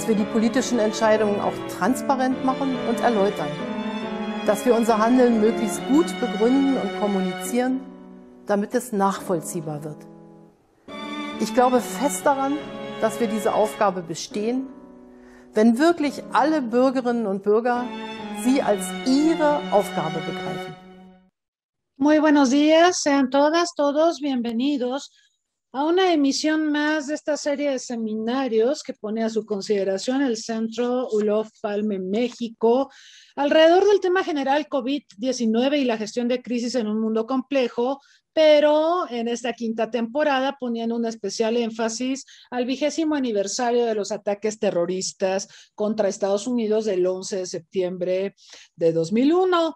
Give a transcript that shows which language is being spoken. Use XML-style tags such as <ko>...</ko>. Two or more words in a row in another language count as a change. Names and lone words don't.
<de>wir die politischen Entscheidungen auch transparent machen und erläutern, dass wir unser Handeln möglichst gut begründen und kommunizieren, damit es nachvollziehbar wird. Ich glaube fest daran, dass wir diese Aufgabe bestehen, wenn wirklich alle Bürgerinnen und Bürger sie als ihre Aufgabe begreifen.</de> <es>Muy buenos días, sean todas, todos bienvenidos a una emisión más de esta serie de seminarios que pone a su consideración el Centro Olof Palme México alrededor del tema general COVID-19 y la gestión de crisis en un mundo complejo, pero en esta quinta temporada poniendo un especial énfasis al 20º aniversario de los ataques terroristas contra Estados Unidos del 11 de septiembre de 2001.</es>